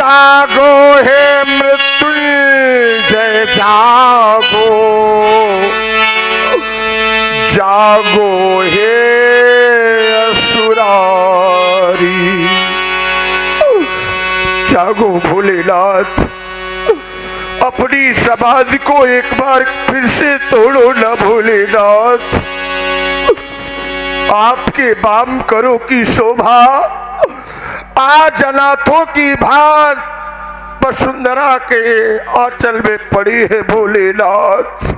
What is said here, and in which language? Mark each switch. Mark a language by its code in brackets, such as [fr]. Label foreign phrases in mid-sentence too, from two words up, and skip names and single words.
[hi] जागो हे मृत्युंजय जागो, जागो हे असुरारी, जागो भोलेनाथ, अपनी समाधि को एक बार फिर से तोड़ो न भोलेनाथ। आपके वाम करो की शोभा आज अनाथों की भांत वसुंधरा के आंचल में पड़ी है भोलेनाथ।